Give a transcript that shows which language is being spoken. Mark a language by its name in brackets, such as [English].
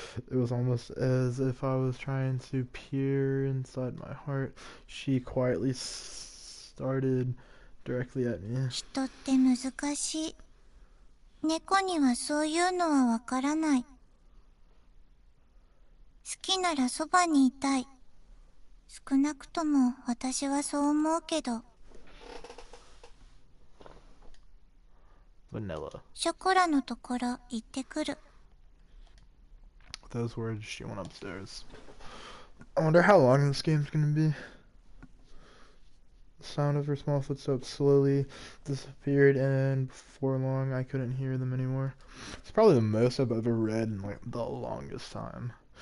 [English] It was almost as if I was trying to peer inside my heart. She quietly started directly at me. [Japanese] 人って難しい。猫にはそういうのはわからない。好きならそばにいたい。少なくとも私はそう思うけど。 [English] Vanilla. [Japanese] ショコラのところ行ってくる。 [English] With those words, she went upstairs. I wonder how long this game's gonna be. The sound of her small footsteps slowly disappeared, and before long, I couldn't hear them anymore. It's probably the most I've ever read in, like, the longest time.